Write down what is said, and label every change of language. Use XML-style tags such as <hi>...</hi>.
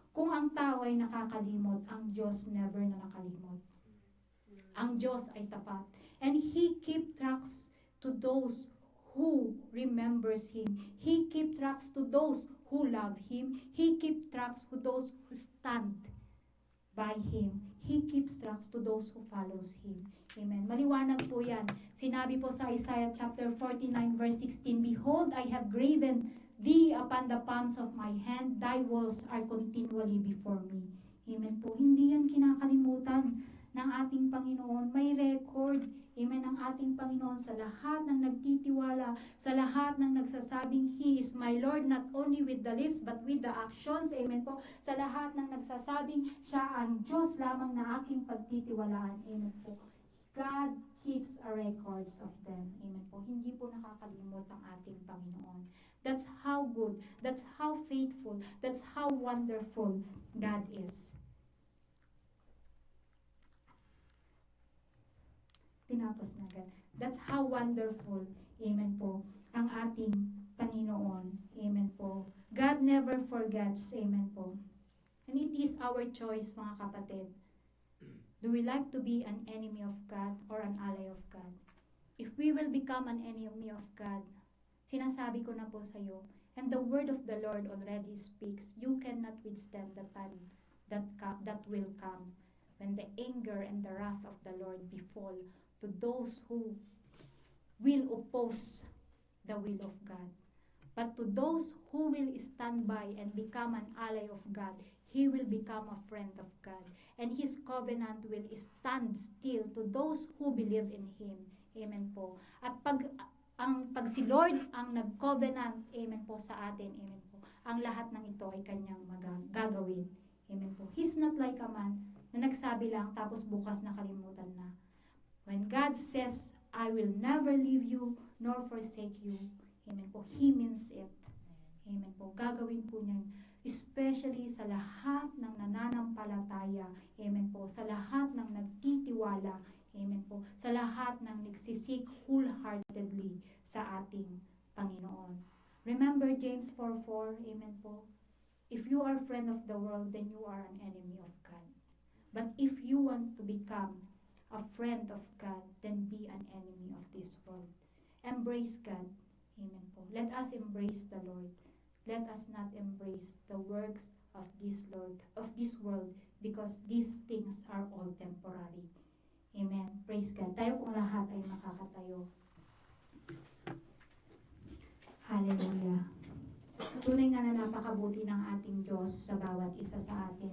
<tl>Kung ang tao ay nakakalimot, ang Diyos never na nakalimot. Ang Diyos ay tapat.</tl> <en>And He keep tracks to those who remembers Him. He keep tracks to those who love Him. He keep tracks to those who stand by Him. He keeps tracks to those who follows Him. Amen.</en> <tl>Maliwanag po yan. Sinabi po sa</tl> <en>Isaiah chapter 49 verse 16, Behold, I have graven thee upon the palms of my hand, thy walls are continually before me. Amen po.</en> <tl>Hindi yan kinakalimutan ng ating Panginoon. May record, amen, ang ating Panginoon sa lahat ng nagtitiwala, sa lahat ng nagsasabing</tl> <en>He is my Lord, not only with the lips, but with the actions,</en> <tl>amen po. Sa lahat ng nagsasabing siya ang Diyos lamang na aking pagtitiwalaan, amen po.</tl> <en>God keeps a records of them, amen po.</en> <tl>Hindi po nakakalimot ang ating Panginoon.</tl> <en>That's how good, that's how faithful, that's how wonderful God is.</en> <tl>Tinapos na agad.</tl> <en>That's how wonderful,</en> <tl>amen po, ang ating Panginoon. Amen po.</tl> <en>God never forgets, amen po. And it is our choice,</en> <tl>mga kapatid.</tl> <en>Do we like to be an enemy of God or an ally of God? If we will become an enemy of God,</en> <tl>sinasabi ko na po sa iyo,</tl> <en>and the word of the Lord already speaks, you cannot withstand the time that will come when the anger and the wrath of the Lord befall to those who will oppose the will of God. But to those who will stand by and become an ally of God, he will become a friend of God. And His covenant will stand still to those who believe in Him. Amen po.</en> <tl>At pag si Lord ang nag-covenant, amen po, sa atin, amen po, ang lahat ng ito ay kanyang gagawin. Amen po.</tl> <en>He's not like a man</en> <tl>na nagsabi lang tapos bukas nakalimutan na.</tl> <en>When God says, I will never leave you nor forsake you, amen po, He means it. Amen po.</en> <tl>Gagawin po niya, especially sa lahat ng nananampalataya, amen po, sa lahat ng nagtitiwala, amen po, sa lahat ng nagsisik wholeheartedly sa ating Panginoon.</tl> <en>Remember James 4:4, amen po, if you are friend of the world, then you are an enemy of God. But if you want to become a friend of God, then be an enemy of this world. Embrace God. Amen po. Let us embrace the Lord. Let us not embrace the works of this world, because these things are all temporary. Amen. Praise God.</en> <tl>Tayo kung lahat ay makakatayo. Hallelujah. Tunay nga na napakabuti ng ating Diyos sa bawat isa sa atin.</tl>